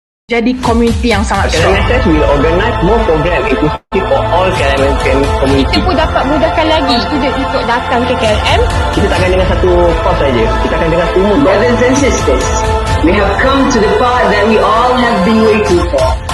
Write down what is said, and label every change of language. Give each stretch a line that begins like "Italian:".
Malay: Jadi komuniti yang sangat strong.
English: Klmss will organize more program inclusive for all KLM community.
Malay: Kita pun dapat mudahkan lagi student untuk datang ke KLM. Kita tak akan dengar satu course saja. Kita akan dengar semua.
English: Brothers and sisters, we have come to the part that we all have been waiting for.